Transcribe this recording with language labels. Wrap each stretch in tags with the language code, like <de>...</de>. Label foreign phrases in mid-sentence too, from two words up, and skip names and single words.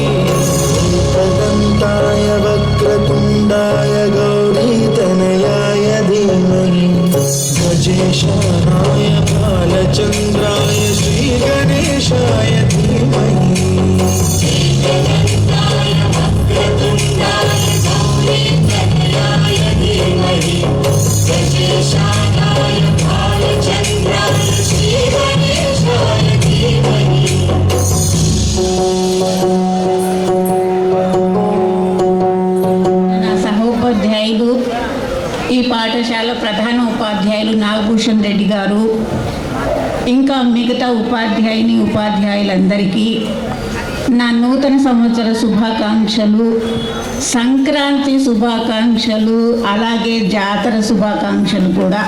<sa>एकदन्ताय वक्रतुण्डाय गौरीतनयाय धीमहि गजेशानाय भालचन्द्राय श्रीगणेशाय धीमहि एकदन्ताय वक्रतुण्डाय गौरीतनयाय धीमहि गजेशानाय भालचन्द्राय श्रीगणेशाय धीमहि</sa> <te>నా సహోపాధ్యాయులు ఈ పాఠశాల ప్రధాన ఉపాధ్యాయులు నాగభూషణ్ రెడ్డి గారు, ఇంకా మిగతా ఉపాధ్యాయులందరికీ నా నూతన సంవత్సర శుభాకాంక్షలు, సంక్రాంతి శుభాకాంక్షలు, అలాగే జాతర శుభాకాంక్షలు కూడా.</te>